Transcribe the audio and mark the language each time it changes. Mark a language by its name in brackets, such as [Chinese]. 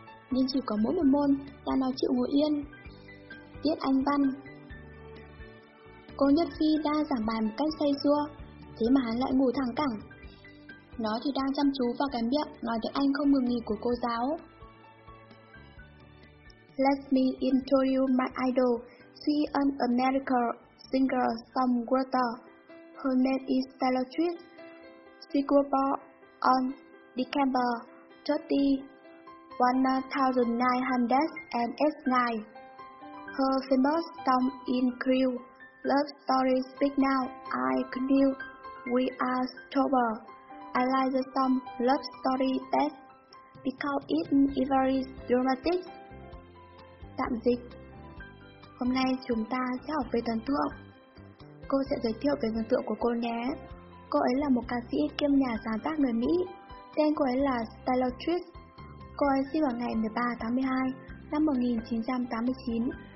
[Vietnamese] Nhưng chỉ có mỗi một môn là nó chịu ngồi yên. Tiết Anh Văn. Cô Nhất Phi đang giảng bài một cách say sưa, thế mà hắn lại ngủ thẳng cẳng. Nó thì đang chăm chú vào cái miệng nói tiếng Anh không ngừng nghỉ của cô giáo. [English] Let me introduce my idol. She is an American singer-songwriter. Her name is Taylor Swift. She grew up on December 30, 1989. Her famous song include Love Story, Speak Now, I Knew We Are Stronger. I like the song Love Story best because it is very dramatic. [Vietnamese] Tạm dịch. Hôm nay chúng ta sẽ học về thần tượng. Cô sẽ giới thiệu về thần tượng của cô nhé. Cô ấy là một ca sĩ kiêm nhà sáng tác người Mỹ. Tên cô ấy là Taylor Swift. Cô ấy sinh vào ngày 13 tháng 12 năm 1989.